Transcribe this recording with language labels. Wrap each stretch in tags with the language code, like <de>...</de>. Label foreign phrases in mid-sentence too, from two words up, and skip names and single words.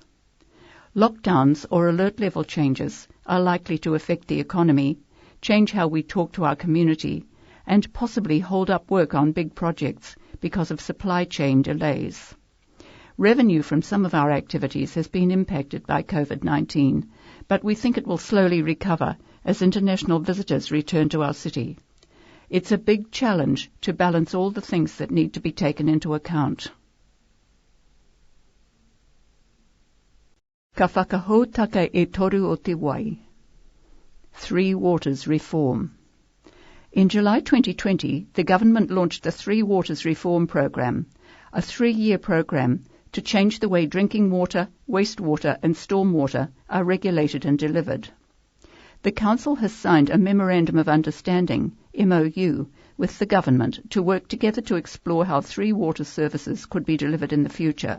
<en>Lockdowns or alert level changes are likely to affect the economy, change how we talk to our community, and possibly hold up work on big projects because of supply chain delays. Revenue from some of our activities has been impacted by COVID-19, but we think it will slowly recover as international visitors return to our city. It's a big challenge to balance all the things that need to be taken into account.</en> <mi>Ka whakahoutaka e toru o te wai.</mi> <en>3 Waters Reform. In July 2020, the government launched the 3 Waters Reform Programme, a 3-year programme to change the way drinking water, wastewater and stormwater are regulated and delivered. The Council has signed a Memorandum of Understanding, MOU, with the government to work together to explore how 3 water services could be delivered in the future.</en>